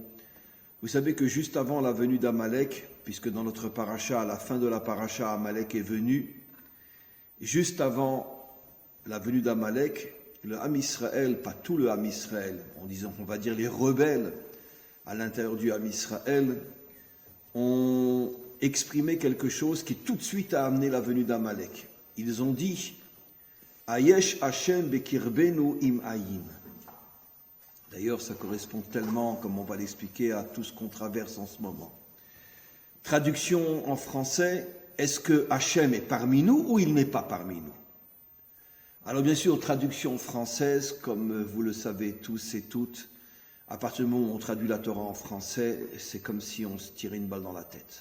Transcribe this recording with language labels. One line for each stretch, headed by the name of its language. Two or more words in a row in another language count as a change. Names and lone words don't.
French: Vous savez que juste avant la venue d'Amalek, puisque dans notre paracha, à la fin de la paracha, Amalek est venu, juste avant la venue d'Amalek, le Ham Israël, pas tout le Ham Israël, on va dire les rebelles à l'intérieur du Ham Israël, ont exprimé quelque chose qui tout de suite a amené la venue d'Amalek.
Hebrew: Ils ont dit « היש השם בקרבנו אם אין ».
French: D'ailleurs, ça correspond tellement, comme on va l'expliquer, à tout ce qu'on traverse en ce moment. Traduction en français, est-ce que Hachem est parmi nous ou il n'est pas parmi nous ? Alors bien sûr, traduction française, comme vous le savez tous et toutes, à partir du moment où on traduit la Torah en français, c'est comme si on se tirait une balle dans la tête.